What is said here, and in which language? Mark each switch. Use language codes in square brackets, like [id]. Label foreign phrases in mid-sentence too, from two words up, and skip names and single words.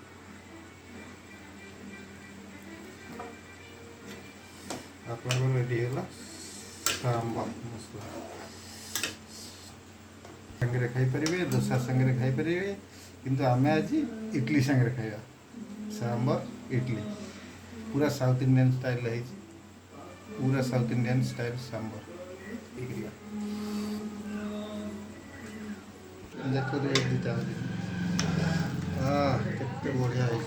[or] ଆପଣଙ୍କର ରେଡ଼ି ହେଇଗଲା ସାମ୍ବର ମସଲା। ସାଙ୍ଗରେ ଖାଇପାରିବେ, ଦୋସା ସାଙ୍ଗରେ ଖାଇପାରିବେ, କିନ୍ତୁ ଆମେ ଆଜି ଇडली ସାଙ୍ଗରେ ଖାଇବା। [hi] सांबर इडली पूरा [en] South Indian style [hi] है। पूरा [en] South Indian style [hi] सांबर देखो हाँ केते बढ़िया है।